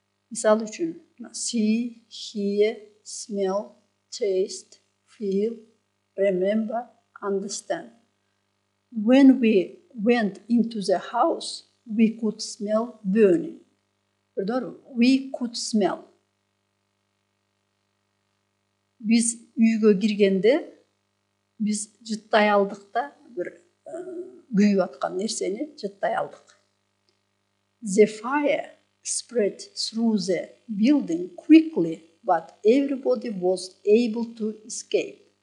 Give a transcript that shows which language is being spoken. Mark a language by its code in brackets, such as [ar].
[ky] Мисалы үчүн [en] see, hear, smell, taste, feel, remember, understand. When we went into the house, we could smell burning. We could smell. [ky] Biz үйгө киргенде биз жыттай алдык да, бир күйүп аткан нерсени жыттай алдык. [en] The fire spread through the building quickly, but everybody was able to escape.